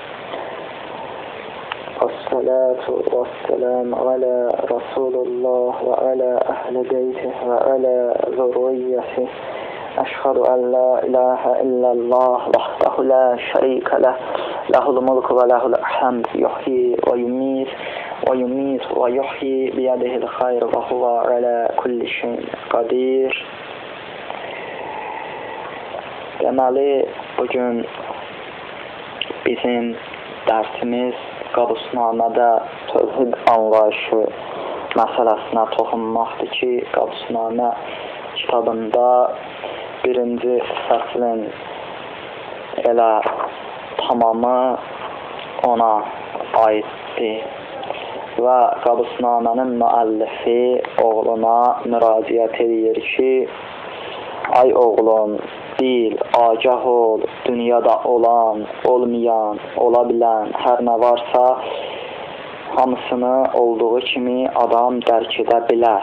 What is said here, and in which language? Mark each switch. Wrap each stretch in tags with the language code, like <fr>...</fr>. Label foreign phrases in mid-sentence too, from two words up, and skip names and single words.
<ar>والصلاة والسلام على رسول الله وعلى أهل بيته وعلى ذريته. أشهد أن لا إله إلا الله وحده لا شريك له. له الملك وله الحمد يحيي ويميت ويميت ويحيي بيده الخير وهو على كل شيء قدير.</ar> <az>Deməli, bugün bizim dərsimiz Qabusnamədə tövhid anlayışı məsələsinə toxunmaqdır ki, Qabusnamə kitabında birinci fəslin elə tamamı ona aiddir və Qabusnamənin müəllifi oğluna müraciət edir ki, ay oğlum, bil, agah ol, dünyada olan, olmayan, ola bilən, hər nə varsa, hamısını olduğu kimi adam dərk edə bilər.</az>